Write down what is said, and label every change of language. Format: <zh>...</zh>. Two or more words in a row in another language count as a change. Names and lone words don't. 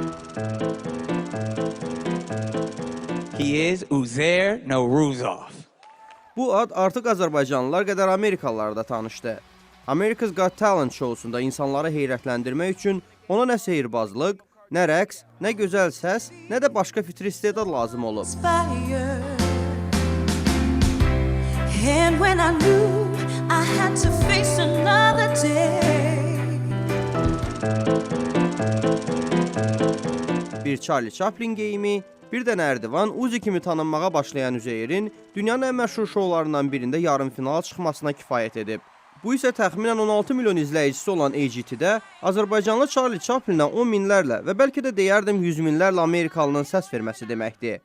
<en>He is Uzair Nowruzov.</en> <az>Bu ad artıq Azərbaycanlılar qədər Amerikalılar da tanışdı. America's Got Talent şousunda insanları heyrətləndirmək üçün ona nə sehirbazlıq, nə rəqs, nə gözəl səs, nə də başqa fitri istedad lazım olub.</az> <en>And when I knew I had to face another day.</en> <az>Bir Charlie Chaplin geyimi, bir də nərdivan Uzi kimi tanınmağa başlayan Üzeyrin dünyanın ən məşhur şoularından birində yarımfinala çıxmasına kifayət edib. Bu isə təxminən 16 milyon izləyicisi olan AGT-də Azərbaycanlı Charlie Chaplinə 10 minlərlə və bəlkə də deyərdim 100 minlərlə Amerikalının səs verməsi deməkdir.</az>